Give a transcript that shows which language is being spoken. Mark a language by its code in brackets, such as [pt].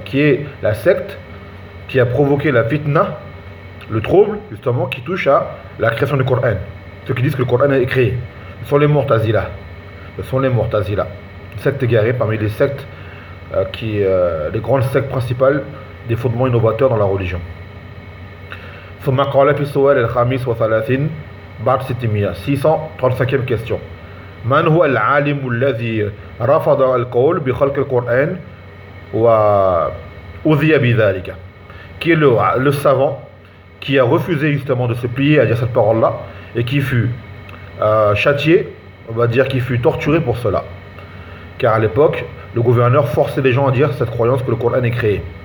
[fr] Qui est la secte qui a provoqué la fitna, le trouble justement qui touche à la création du Coran? Ceux qui disent que le Coran est créé. Ce sont les Mu'tazila. Ce sont les Mu'tazila, une secte égarée parmi les sectes les grandes sectes principales des fondements innovateurs dans la religion. [ar] ثم قال في سؤال الخامس وثلاثين بعد ستمية [fr] 635e question. [ar] من هو العالم الذي رفض القول بخلق القرآن وأذي بذلك؟ [fr] Qui est le savant qui a refusé justement de se plier à dire cette parole-là et qui fut châtié? On va dire qu'il fut torturé pour cela. Car à l'époque, le gouverneur forçait les gens à dire cette croyance que le Coran est créé.